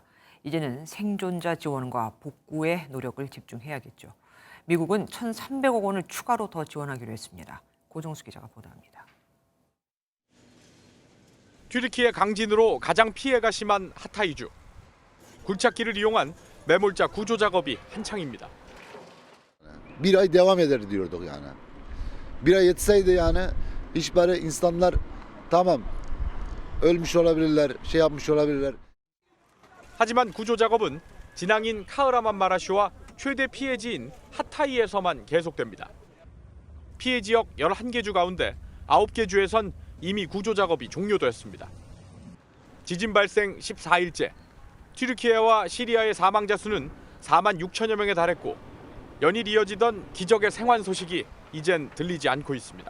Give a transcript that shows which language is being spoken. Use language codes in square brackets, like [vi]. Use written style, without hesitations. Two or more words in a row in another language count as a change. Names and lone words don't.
[ko] 이제는 생존자 지원과 복구에 노력을 집중해야겠죠. 미국은 1,300억 원을 추가로 더 지원하기로 했습니다. 고정수 기자가 보도합니다. 튀르키예 강진으로 가장 피해가 심한 하타이주. 굴착기를 이용한 매몰자 구조 작업이 한창입니다. [tr] Bir ay devam eder diyorduk yani. Bir ay yetseydi yani hiç böyle insanlar tamam ölmüş olabilirler, şey yapmış olabilirler. [ko] 하지만 구조 작업은 진앙인 카흐라만 마라시와 최대 피해지인 하타이에서만 계속됩니다. 피해 지역 11개 주 가운데 9개 주에선 이미 구조 작업이 종료됐습니다. 지진 발생 14일째, 튀르키예와 시리아의 사망자 수는 4만 6천여 명에 달했고 연일 이어지던 기적의 생還소식이 이젠 들리지 않고 있습니다.